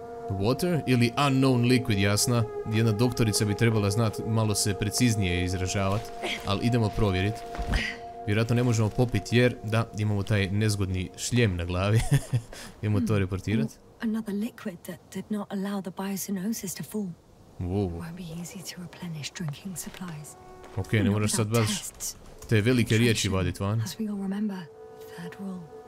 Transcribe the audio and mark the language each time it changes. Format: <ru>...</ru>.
<en>Water</en> <hr>ili</hr> <en>unknown liquid,</en> <hr>jasna. Jedna doktorica bi trebala znati malo se preciznije izražavati. Ali idemo provjeriti. Vjerojatno ne možemo popiti jer, da, imamo taj nezgodni šljem na glavi. Idemo to reportirati.</hr> <en>Another liquid that did not allow the biocenosis to form. Wow. Won't be easy to replenish drinking supplies.</en> <hr>Ok, ne moraš sad baš te velike riječi vadit van.</hr> <en>As we all remember, third rule.</en>